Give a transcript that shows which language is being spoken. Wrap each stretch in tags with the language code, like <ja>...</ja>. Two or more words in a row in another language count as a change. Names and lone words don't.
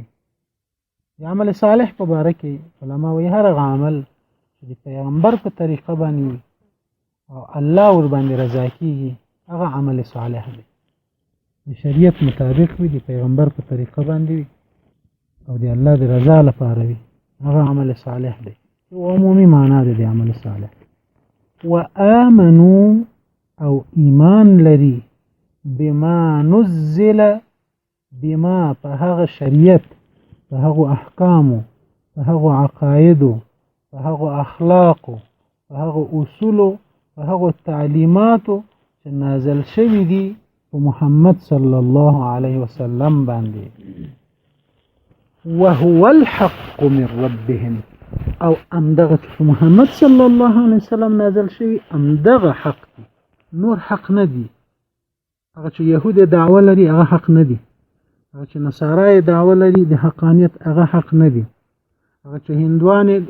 <ps>د عمل صالح په باره کې علما وایي هر هغه عمل چې د پیغمبر په طریقه باندې وي او الله ور باندې رضا کیږي، هغه عمل صالح دی. د شریعت مطابق وي، د پیغمبر په طریقه باندې وي او د الله د رضا لپاره وي، هغه عمل صالح دی. یو عمومي معنا ده د عمل صالح. وآمنوا او ایمان لري</ps> <ar>بما نزل</ar> <ps>بما په هغه شریعت په هغه احکامو په هغه عقایدو په هغه اخلاقو په هغه اصولو په هغه تعلیماتو چې نازل شوي دي په محمد</ps> <ar>صلی الله علیه وسلم</ar> <ps>باندې</ps> <ar>وهو الحق من ربهم</ar> <ps>او امدغه</ps> <ar>محمد صلی الله علیه</ar> <ps>وسلم نازل شوی امدغه حق دی نور حق نه دی هغه چې يهود دعوه لري هغه حق نه دی هغه چې نصارای دعوه لري د حقانیت هغه حق نه دی هغه چې هندوان د</ps>